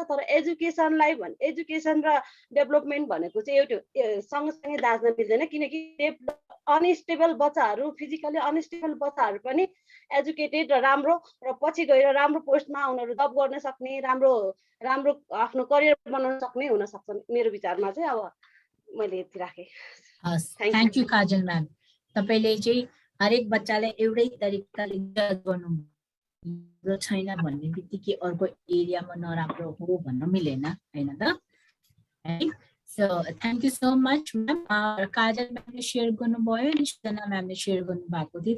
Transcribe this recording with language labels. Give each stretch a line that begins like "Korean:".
Nepali: तर एजुकेसन र डेभलपमेन्ट भनेको चाहिँ एउटा सँगसँगै दाँच्न मिल्दैन, किनकि अनस्टेबल बच्चाहरू फिजिकली अनस्टेबल बच्चाहरू पनि एजुकेटेड र राम्रो र पछि गएर राम्रो पोस्टमा उनीहरू जब गर्न सक्ने, राम्रो आफ्नो करियर बनाउन सक्ने हुन सक्छन्। मेरो विचारमा चाहिँ अब मैले यति राखेँ। Thank you Kajal ma'am. तपाईले चाहिँ हरेक बच्चालाई एउटै तरिकाले जज गर्नु छैन भन्ने बित्तिकै अर्को एरियामा नराम्रो हो भन्न मिलेन हैन त?
English: So thank you so much ma'am.
Nepali: Kajal म्यामले share गर्नुभयो, निशना म्यामले शेयर गर्नुभएको थियो।